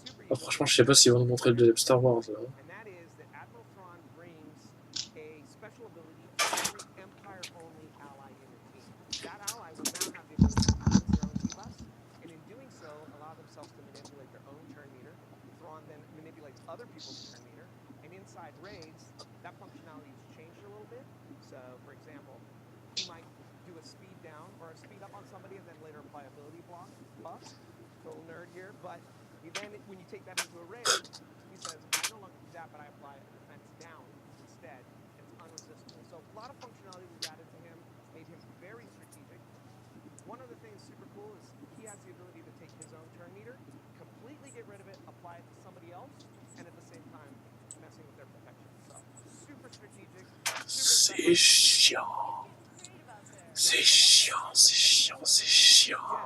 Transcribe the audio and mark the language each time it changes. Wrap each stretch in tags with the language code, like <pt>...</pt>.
<fr>Oh, franchement, je sais pas s'ils vont nous montrer le deuxième Star Wars, là.</fr> <en>And that is that Admiral Thrawn brings a special ability to every Empire-only ally in your team. That ally will now have the ability to use their own debuffs, and in doing so, allow themselves to manipulate their own turn meter. Thrawn then manipulates other people's turn meter, and inside raids, that functionality has changed a little bit. So, for example, you might do a speed down or a speed up on somebody and then later apply ability block buff. Little nerd here, but you then, when you take that into a raid, he says, I no longer do that, but I apply a defense down instead, and it's unresistable. So a lot of functionality was added to him, made him very strategic. One of the things super cool is he has the ability to take his own turn meter, completely get rid of it, apply it to somebody else, and at the same time, messing with their protection. So, super strategic,</en> <fr>C'est chiant. C'est chiant, c'est chiant, c'est chiant.</fr>